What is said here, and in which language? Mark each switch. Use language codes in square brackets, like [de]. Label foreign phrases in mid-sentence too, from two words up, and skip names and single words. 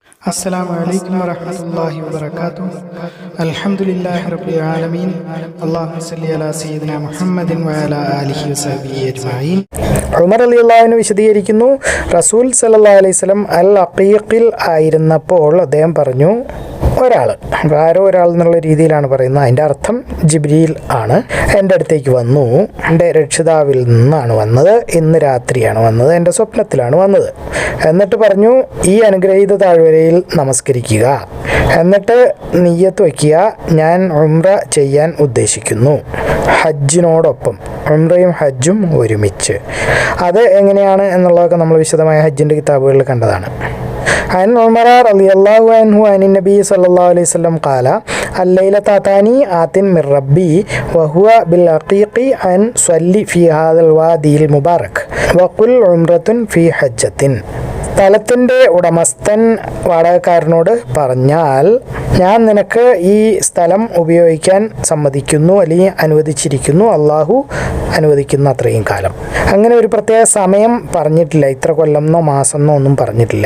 [ar] السلام عليكم ورحمة الله وبركاته. الحمد لله رب العالمين. اللهم صل على سيدنا محمد وعلى آله وصحبه أجمعين. [ml] ഉമർ [ar] رضي الله عنه [ml] വിശദീകരിക്കുന്നു, റസൂൽ [ar] صلى الله عليه وسلم [ml] അൽ അഖീഖിൽ ആയിരുന്നപ്പോൾ അദ്ദേഹം പറഞ്ഞു, ആരോ ഒരാൾ എന്നുള്ള രീതിയിലാണ് പറയുന്നത്. അതിൻ്റെ അർത്ഥം ജിബ്രീൽ ആണ്. എൻ്റെ അടുത്തേക്ക് വന്നു. എൻ്റെ രക്ഷിതാവിൽ നിന്നാണ് വന്നത്. ഇന്ന് രാത്രിയാണ് വന്നത്. എൻ്റെ സ്വപ്നത്തിലാണ് വന്നത്. എന്നിട്ട് പറഞ്ഞു, ഈ അനുഗ്രഹീത താഴ്വരയിൽ നമസ്കരിക്കുക, എന്നിട്ട് നിയ്യത്ത് വയ്ക്കുക, ഞാൻ ഉംറ ചെയ്യാൻ ഉദ്ദേശിക്കുന്നു, ഹജ്ജിനോടൊപ്പം. ഉംറയും ഹജ്ജും ഒരുമിച്ച്. അത് എങ്ങനെയാണ് എന്നുള്ളതൊക്കെ നമ്മൾ വിശദമായ ഹജ്ജിൻ്റെ കിതാബുകളിൽ കണ്ടതാണ്. [ar] عن عمر رضي الله عنه عن النبي صلى الله عليه وسلم قال الليلة أتاني آت من ربي وهو بالعقيق أن صلي في هذا الوادي المبارك وقل عمرة في حجة. [ml] സ്ഥലത്തിൻ്റെ ഉടമസ്ഥൻ വാടകക്കാരനോട് പറഞ്ഞാൽ, ഞാൻ നിനക്ക് ഈ സ്ഥലം ഉപയോഗിക്കാൻ സമ്മതിക്കുന്നു, അല്ലെങ്കിൽ അനുവദിച്ചിരിക്കുന്നു, അള്ളാഹു അനുവദിക്കുന്ന അത്രയും കാലം. അങ്ങനെ ഒരു പ്രത്യേക സമയം പറഞ്ഞിട്ടില്ല, ഇത്ര കൊല്ലമെന്നോ മാസമെന്നോ ഒന്നും പറഞ്ഞിട്ടില്ല.